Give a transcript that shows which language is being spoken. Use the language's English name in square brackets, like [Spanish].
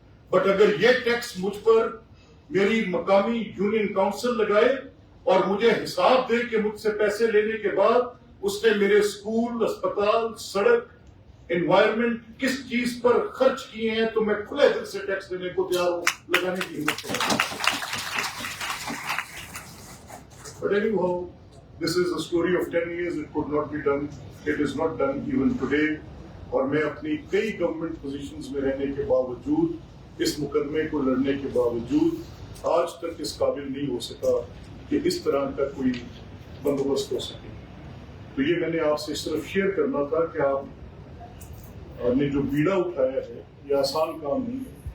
[Urdu] But اگر یہ tax مجھ پر میری مقامی یونین کاؤنسل لگائے اور مجھے حساب دے کہ مجھ سے پیسے لینے کے بعد اس نے میرے اسکول، اسپتال، سڑک، انوائرمنٹ کس چیز پر خرچ کیے ہیں، تو میں کھلے دل سے ٹیکس دینے کو تیار ہوں، لگانے کی ہمت کروں. [English] But anyhow, this is a story of 10 years. It could not be done. It is not done even today. [Urdu] اور میں اپنی کئی گورنمنٹ پوزیشنز میں رہنے کے باوجود، اس مقدمے کو لڑنے کے باوجود آج تک اس قابل نہیں ہو سکا کہ اس طرح کا کوئی بندوبست ہو سکے. تو یہ میں نے آپ سے صرف شیئر کرنا تھا کہ آپ نے جو بیڑا اٹھایا ہے یہ آسان کام نہیں ہے.